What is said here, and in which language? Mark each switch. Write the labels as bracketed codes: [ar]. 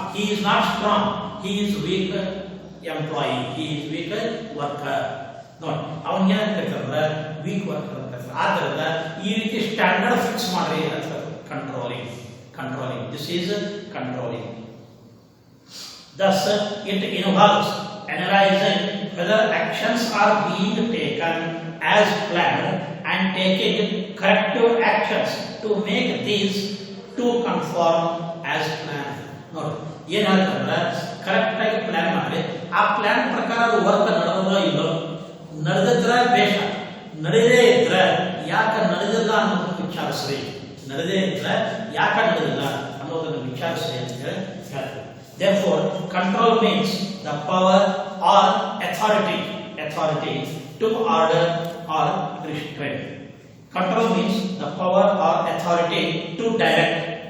[en] He is not strong, he is weak employee, he is weak worker. [kn] ನೋಡಿ ಅವನಿಗೆ ಏನಂತಂದ್ರೆ weak worker ಅಂತ. ಆದ್ದರಿಂದ ಈ ರೀತಿ ಸ್ಟ್ಯಾಂಡರ್ಡ್ ಫಿಕ್ಸ್ ಮಾಡ್ರಿ ಅಂತ controlling. [en] This is controlling. Thus, it involves analyzing whether actions are being taken as planned and taking corrective actions to make these to conform as planned. [kn] ನೋಡಿ ಏನಾಗ್ತಂದ್ರೆ ಕರೆಕ್ಟ್ ಆಗಿ plan ಮಾಡಿ ಆ ಪ್ಲಾನ್ ಪ್ರಕಾರ ಅದು work ನಡೆದೋ ಇಲ್ಲೋ, ನಡೆದಿದ್ರೆ ಬೇಷ, ನಡೆದೇ ಇದ್ರೆ ಯಾಕೆ ನಡೆದಿಲ್ಲ ಅನ್ನೋದನ್ನು ವಿಚಾರಿಸ್ರಿ, ನಡೆದೇ ಇದ್ರೆ ಯಾಕೆ ನಡೆದಿಲ್ಲ ಅನ್ನೋದನ್ನು ವಿಚಾರಿಸ್ರಿ ಅಂತ ಹೇಳಿ ಹೇಳ್ತಾರೆ. [en] Therefore, control means the power or authority to order or restrain. Control means the power or authority to direct.